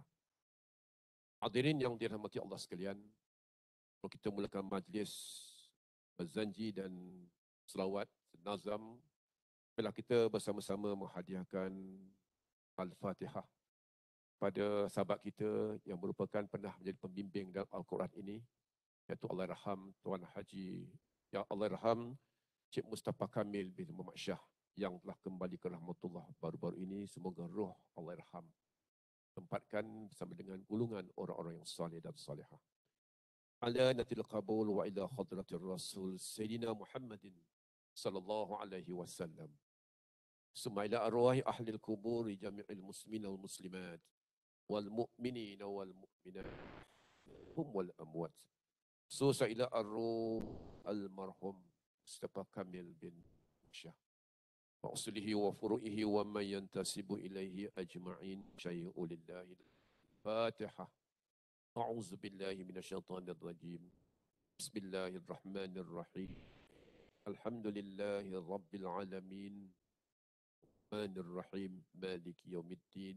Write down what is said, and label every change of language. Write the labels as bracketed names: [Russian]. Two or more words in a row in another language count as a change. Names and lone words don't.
[Malay] Hadirin yang dirahmati Allah sekalian, kalau kita mulakan majlis berzanji dan selawat senazam, bila kita bersama-sama menghadiahkan Al-Fatihah pada sahabat kita yang merupakan pernah menjadi pembimbing dalam Al-Quran ini, iaitu Allahyarham Tuan Haji, ya Allahyarham Cik Mustafa Kamil bin Muhammad Shah yang telah kembali ke rahmatullah baru-baru ini. Semoga roh Allahyarham tempatkan bersama dengan golongan orang-orang yang saleh dan salihah. [Arabic] على نية القبول وإلى حضرة الرسول سيدنا محمد صلى الله عليه وسلم. ثم إلى أرواح أهل القبور جميع المسلمين والمسلمات والمؤمنين والمؤمنات هم والأموات. خصوصا إلى الروح المرحوم Mustafa Kamil bin Shah وأصوله وفروعه ومن ينتسب إليه أجمعين شيء لله. Fatihah. أعوذ بالله من الشيطان الرجيم. بسم الله الرحمن الرحيم الحمد لله رب العالمين. الرحمن الرحيم مالك يوم الدين.